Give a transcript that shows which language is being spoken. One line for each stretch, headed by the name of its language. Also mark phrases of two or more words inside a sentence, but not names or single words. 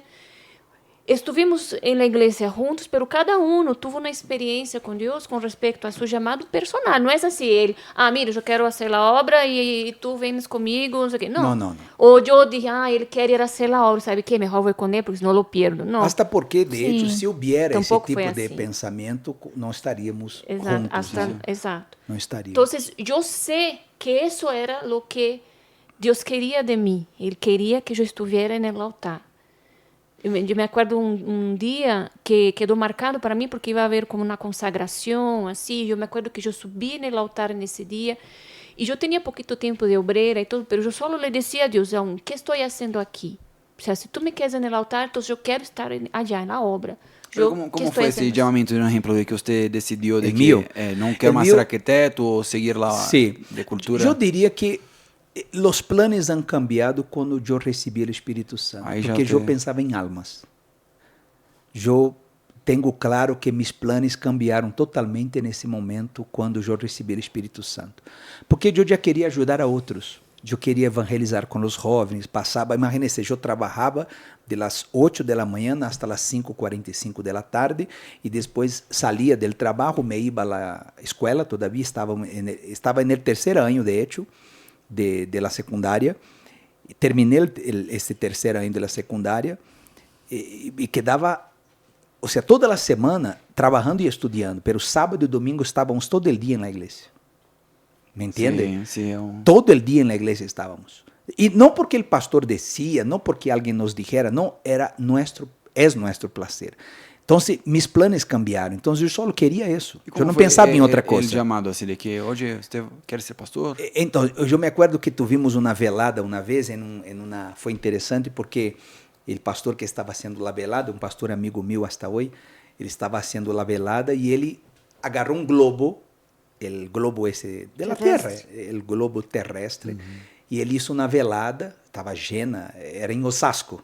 Spanish: Estuvimos en la iglesia juntos, pero cada uno tuvo una experiencia con Dios con respecto a su llamado personal. No es así, él, mira, yo quiero hacer la obra y tú vienes conmigo, no sé qué. No. No. O yo dije, él quiere ir a hacer la obra, ¿sabe qué? Mejor voy con él porque no lo pierdo. No. Hasta porque, de
Portuguese: Sim.
Spanish: hecho, se hubiera esse
Portuguese: Tampouco tipo foi de assim. pensamento, não estaríamos
Spanish: Exacto,
Portuguese: juntos. Né?
Spanish: exacto.
Portuguese: Não estaríamos.
Spanish: Entonces, yo sé que eso era lo que Dios quería de mí. Él quería que yo estuviera en el altar. Yo me acuerdo un día que quedó marcado para mí porque iba a haber como una consagración, así. Yo me acuerdo que yo subí en el altar en ese día y yo tenía poquito tiempo de obrera y todo, pero yo solo le decía a Dios, ¿qué estoy haciendo aquí? O sea, si tú me quedas en el altar, entonces yo quiero estar allá en la obra. Pero ¿cómo fue ese llamamiento, por ejemplo, de que usted decidió de El que mío. no quiero más ser arquitecto o seguir la Sí. de cultura?
Portuguese: Eu diria que os planos
Spanish: han cambiado
Portuguese: quando eu recebi o Espírito Santo, Aí já porque eu te- pensava em almas. Eu tenho claro que
Spanish: mis planos
Portuguese: cambiaram totalmente nesse momento quando eu recebi o Espírito Santo, porque eu já queria ajudar a outros. Eu queria evangelizar com os jovens, passava, imagine-se, eu trabalhava
Spanish: de las
Portuguese: 8 da manhã
Spanish: hasta las
Portuguese: 5:45 da tarde e depois saía do trabalho, me ia à escola, todavia estava no terceiro ano
Spanish: de hecho de la
Portuguese: secundária, terminei esse terceiro ano
Spanish: de la
Portuguese: secundária e quedava, ou seja, toda a semana trabalhando e estudando, pero sábado e domingo estávamos todo o dia na igreja.
Spanish: ¿Me entiende? Sí, sí, Todo el día en la iglesia estábamos. Y no porque el pastor decía, no porque alguien nos dijera, no, es nuestro placer. Entonces, mis planes cambiaram. Entonces, yo solo quería eso. ¿Y Yo cómo no fue pensaba en otra el cosa. llamado así de que, oye, ¿usted quiere ser pastor?
Portuguese: Então, eu
Spanish: me acuerdo que tuvimos
Portuguese: uma velada uma vez, foi interessante porque o pastor que estava haciendo a velada, um pastor amigo meu hasta hoje, ele estava haciendo a velada e ele agarrou um globo, o globo esse
Spanish: de la
Portuguese: Terra, o globo terrestre, e ele hizo uma velada, estava llena, era em Osasco.